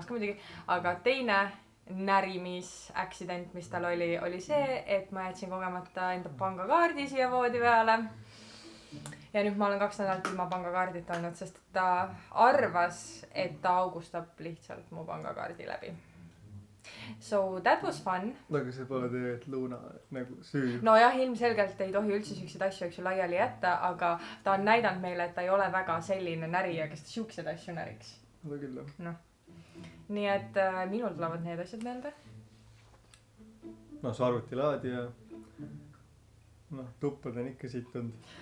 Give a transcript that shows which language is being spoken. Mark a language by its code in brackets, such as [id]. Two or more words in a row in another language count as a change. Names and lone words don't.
[et] ka muidugi, aga teine närimis-accident, mis tal oli see, et ma jätsin kogemata enda pangakaardi siia voodi peale. Ja nüüd ma olen 2 nädalat ilma pangakaardit olnud, sest ta arvas, et ta augustab lihtsalt mu pangakaardi läbi. [en] So that was fun. [et] Aga see pole tegelikult Luna nagu süü. No jah, ilmselgelt ei tohi üldse siukseid asju laiali jätta, aga ta on näidanud meile, et ta ei ole väga selline närija, kes ta siukseid asju näriks. Seda küll, jah. No. Nii et minul tulevad need asjad meelde. No see arvutilaadi ja tuppad on ikka situnud.